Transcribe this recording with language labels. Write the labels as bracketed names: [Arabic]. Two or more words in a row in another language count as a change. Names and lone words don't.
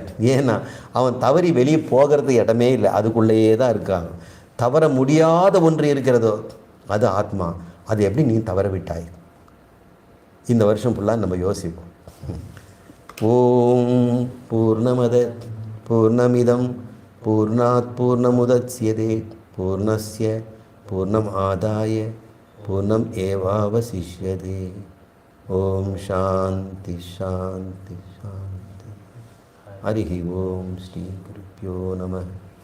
[Tamil] ஏன்னா அவன் தவறி வெளியே போகிறது இடமே இல்லை, அதுக்குள்ளேயே தான் இருக்காங்க. தவற முடியாத ஒன்று இருக்கிறதோ அது ஆத்மா. அது எப்படி நீ தவற விட்டாய்? இந்த வருஷம் ஃபுல்லாக நம்ம யோசிப்போம். [Sanskrit] ॐ पूर्णमदः पूर्णमिदं पूर्णात् पूर्णमुदच्यते पूर्णस्य पूर्णम् आदाय पूर्णम् एवावशिष्यते. ॐ शान्तिः शान्तिः शान्तिः. हरि ॐ श्री गुरुभ्यो नमः.